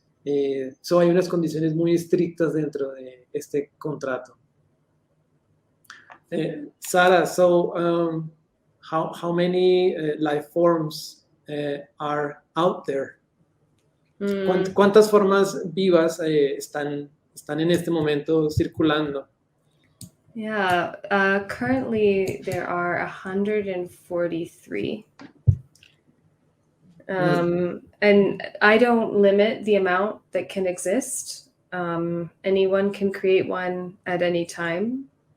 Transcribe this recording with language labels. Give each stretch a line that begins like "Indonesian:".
Spanish: Hay unas condiciones muy estrictas dentro de este contrato.
English: Sara, so how many Lifeforms are out there?
Spanish: ¿Cuántas formas vivas están en este momento circulando?
English: Yeah, currently there are 143. And I don't limit the amount that can exist. Anyone can create one at any time.